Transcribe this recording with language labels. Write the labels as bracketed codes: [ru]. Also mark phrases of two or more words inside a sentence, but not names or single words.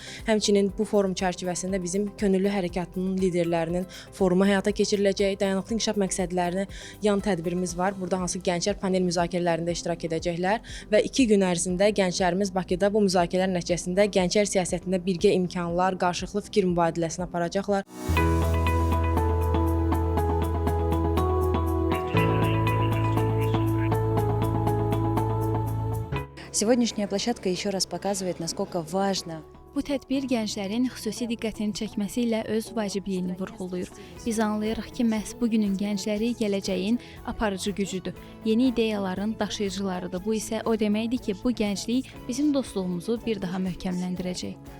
[az] Həmçinin bu forum çərçivəsində bizim könüllü hərəkatının liderlərinin forumu həyata keçiriləcək. Dayanıqlı inkişaf məqsədlərini yan tədbirimiz var. Burada hansı gənclər panel müzakirələrində iştirak edəcək və 2 gün ərzində gənclərimiz Bakıda bu müzakirələr nəticəsində gənclər siyasətində birgə imkanlar, qarşılıqlı fikir mübadiləsini aparacaqlar. [ru] Сегодняшняя площадка еще раз показывает, насколько важно. [az] Bu tədbir gənclərin xüsusi diqqətini çəkməsi ilə öz vacibliyini vurğulayır. Biz anlayırıq ki, məhz bugünün gəncləri gələcəyin aparıcı gücüdür. Yeni ideyaların daşıyıcılarıdır. Bu isə o deməkdir ki, bu gənclik bizim dostluğumuzu bir daha möhkəmləndirəcək.